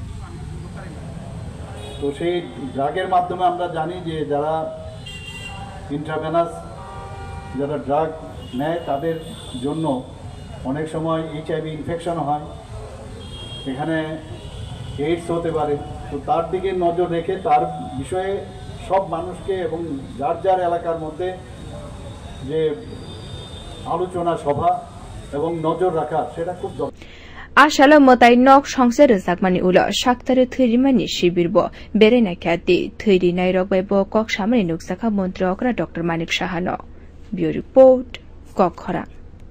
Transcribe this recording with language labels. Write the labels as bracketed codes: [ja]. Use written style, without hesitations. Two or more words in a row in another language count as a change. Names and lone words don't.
[bn] তো সেই ড্রাগের মাধ্যমে আমরা জানি যে যারা ইন্ট্রাভেনাস যারা ড্রাগ নেয় তাদের জন্য অনেক সময় [en] HIV infection [bn] হয় এখানে এইডস হতে পারে তো তার দিকে নজর রেখে তার বিষয়ে সব মানুষকে এবং যার যার এলাকার মধ্যে যে আলোচনা সভা এবং নজর রাখা সেটা খুব [trp] Ashala motai nok songse rakmani ulo shaktare thairimani shibirbo berena khati thairi nai rokbai bo kok samani nuksakha mantri okra Dr. Manik Saha no [en] Bureau Report [trp] Kokhara